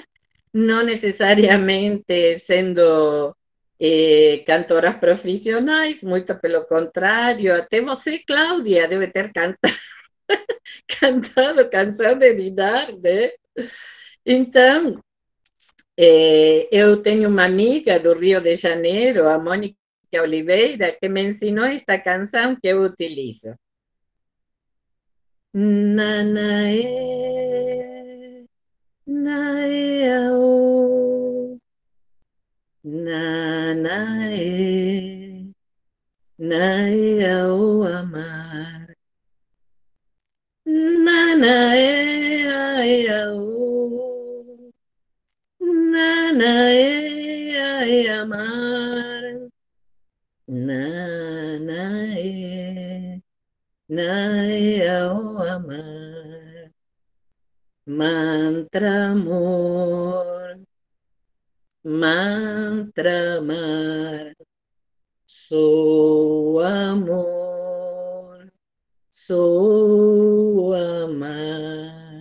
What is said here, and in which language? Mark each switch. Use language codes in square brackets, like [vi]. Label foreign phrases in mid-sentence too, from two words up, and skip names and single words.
[pt] Não necessariamente sendo cantoras profissionais, muito pelo contrário, até você, Cláudia, deve ter cantado canção de ninar, né? Então, eu tenho uma amiga do Rio de Janeiro, a Mônica Oliveira, que me ensinou esta canção que eu utilizo. Nanae, naeao, nanae, naeao amar. Nanae, aeao, nanae, amar. Nanae. Naya o amar, mantra amor, mantra amar, sou amor, sou amar.